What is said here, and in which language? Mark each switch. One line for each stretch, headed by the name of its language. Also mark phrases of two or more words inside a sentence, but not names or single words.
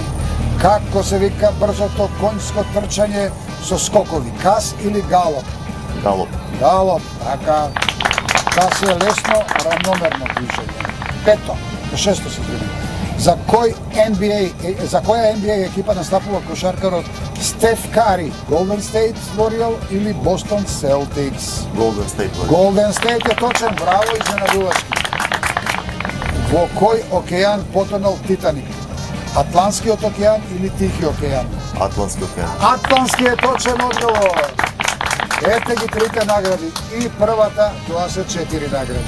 Macedonian: Како се вика брзото конјско трчање со скокови? Кас или галоп? Галоп. Галоп, така. Кас е лесно, равномерно движење. Пето, шесто се трудим. За која NBA екипа настапува кошаркарот Стеф Кари? Golden State Warrior или Boston Celtics? Golden State Warrior. Golden State е точен, браво, изненадувачки. Во кој океан потонал Титаник? Атлантскиот океан или Тихи океан? Атлантски океан. Атлантски е точен одговор. Ете ги трите награди. И првата, тоа се 4 награди.